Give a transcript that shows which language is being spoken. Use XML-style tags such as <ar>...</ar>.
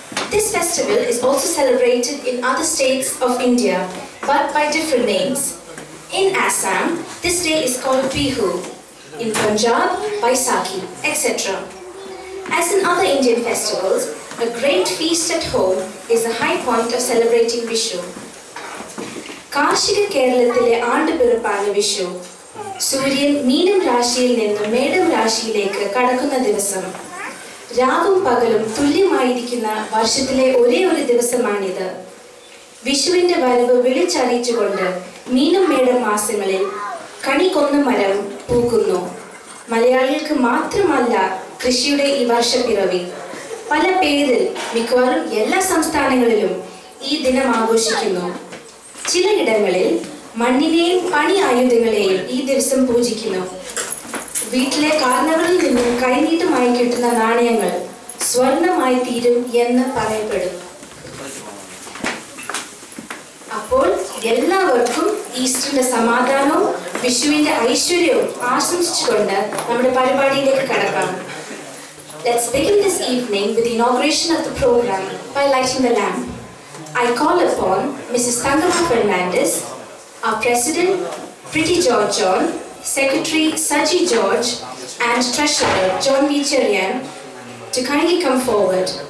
<en>This festival is also celebrated in other states of India, but by different names. In Assam, this day is called Bihu. In Punjab, Baisakhi, etc. As in other Indian festivals, a great feast at home is the high point of celebrating Vishu.</en> <ml>കാർഷിക കേരളത്തിലെ ആണ്ടുപിറപ്പാണ് വിഷു. സൂര്യൻ മീനം രാശിയിൽ നിന്ന് മേടം രാശിയിലേക്ക് കടക്കുന്ന ദിവസം. രാവും പകലും തുല്യമായിരിക്കുന്ന വർഷത്തിലെ ഒരേ ഒരു ദിവസമാണിത്. വിഷുവിന്റെ വരവ് വിളിച്ചറിയിച്ചുകൊണ്ട് മീനം മേടം മാസങ്ങളിൽ കണികൊന്ന മരം പൂക്കുന്നു. മലയാളികൾക്ക് മാത്രമല്ല കൃഷിയുടെ ഈ വർഷപ്പിറവി. പല പേരിൽ മിക്കവാറും എല്ലാ സംസ്ഥാനങ്ങളിലും ഈ ദിനം ആഘോഷിക്കുന്നു. ചിലയിടങ്ങളിൽ മണ്ണിനെയും പണി ആയുധങ്ങളെയും ഈ ദിവസം പൂജിക്കുന്നു. വീട്ടിലെ കാരണങ്ങളിൽ നിന്നും കൈനീട്ടമായി കിട്ടുന്ന നാണയങ്ങൾ സ്വർണമായി തീരും എന്ന് പറയപ്പെടുന്നു. അപ്പോൾ എല്ലാവർക്കും ഈസ്റ്ററിന്റെ സമാധാനവും വിഷുവിന്റെ ഐശ്വര്യവും ആശംസിച്ചുകൊണ്ട് നമ്മുടെ പരിപാടിയിലേക്ക് കടക്കാം.</ml> <en>Let's begin this evening with the inauguration of the program by lighting the lamp. I call upon Mrs. Tangama Fernandez, our President, Pretty George John, Secretary Saji George, and Treasurer John Vicharian to kindly come forward.</en>